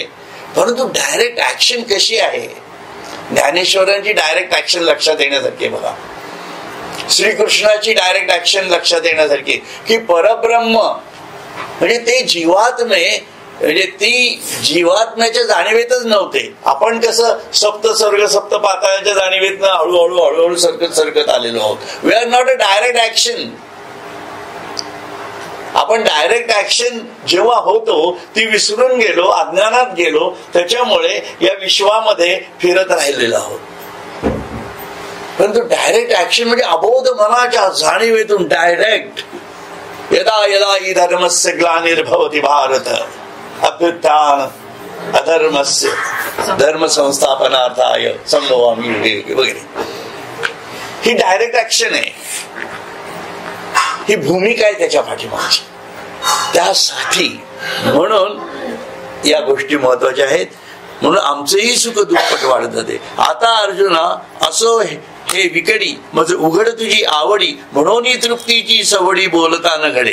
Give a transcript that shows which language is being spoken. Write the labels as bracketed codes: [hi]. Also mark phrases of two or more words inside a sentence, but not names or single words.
[mr] परंतु [en] direct action [mr] कशी आहे, ज्ञानेश्वरांची [en] direct action [mr] लक्षात येण्यासारखी बघा. श्रीकृष्णाची [en] direct action [mr] लक्षात येण्यासारखी की परब्रह्म म्हणजे ते जीवात्मे, म्हणजे ती जीवात्म्याच्या जाणीवेतच नव्हते. आपण कसं सप्त सर्ग सप्त पाताळाच्या जाणीवेतनं हळूहळू हळूहळू सरकत आलेलो आहोत. [en] We are not a direct action. [mr] आपण [en] direct action [mr] जेव्हा होतो ती विसरून गेलो, अज्ञानात गेलो, त्याच्यामुळे या विश्वामध्ये फिरत राहिलेलो आहोत. परंतु [en] direct action [mr] म्हणजे अबोध मनाच्या जाणीवेतून डायरेक्ट, [sa] यदा यदा हि धर्मस्य ग्लानिर्भवति भारत अभ्युत्थान अधर्मस्य धर्म संस्थापनार्थाय संभवामि युगे [mr] वगैरे, ही [en] direct action [sa] आहे. [mr] ही भूमिका आहे त्याच्या पाठीमागची. त्यासाठी म्हणून या गोष्टी महत्वाच्या आहेत. म्हणून आमचंही सुख दुप्पट वाढत जाते. आता अर्जुना असो हे विकडी मज उघड तुझी आवडी म्हणून तृप्तीची सवडी बोलता न घडे.